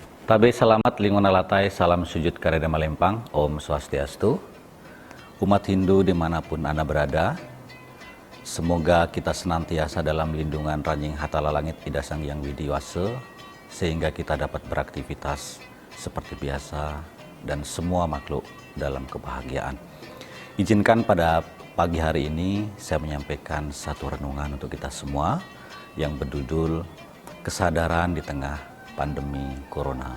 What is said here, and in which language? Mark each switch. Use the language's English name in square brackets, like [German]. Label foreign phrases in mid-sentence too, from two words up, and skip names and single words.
[Ngaju] Tabe selamat lingkungan latai, salam sujud kareda malempang, Om Swastiastu. [Indonesian] Umat Hindu dimanapun Anda berada, semoga kita senantiasa dalam lindungan Ranjing Hatala Langit Ida Sang Yang Widiwase, sehingga kita dapat beraktivitas seperti biasa dan semua makhluk dalam kebahagiaan. Izinkan pada pagi hari ini saya menyampaikan satu renungan untuk kita semua yang berjudul Kesadaran di Tengah Pandemi Corona.